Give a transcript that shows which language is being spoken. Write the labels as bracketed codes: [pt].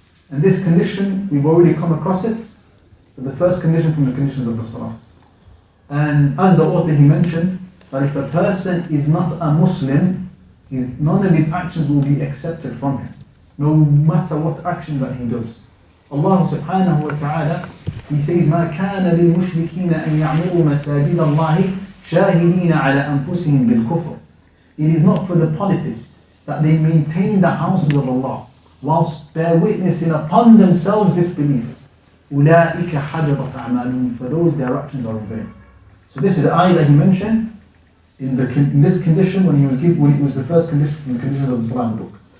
[en] And this condition, we've already come across it, but the first condition from the conditions of the salah. And as the author he mentioned, that if a person is not a Muslim, none of his actions will be accepted from him, no matter what action that he does. [ar] Allah subhanahu wa ta'ala, [en] he says, [ar] مَا كَانَ لِلْمُشْرِكِينَ أَن يَعْمُرُوا مَسَاجِدَ اللَّهِ شَاهِدِينَ عَلَى أَنفُسِهِمْ بِالْكُفْرِ. [en] It is not for the polytheists that they maintain the houses of Allah whilst they're witnessing upon themselves disbelief. [ar] أُولَٰئِكَ حَبِطَتْ أَعْمَالُهُمْ, [en] for those their actions are in vain. So this is the ayah that he mentioned in this condition when it was the first condition from the conditions of the Salah book.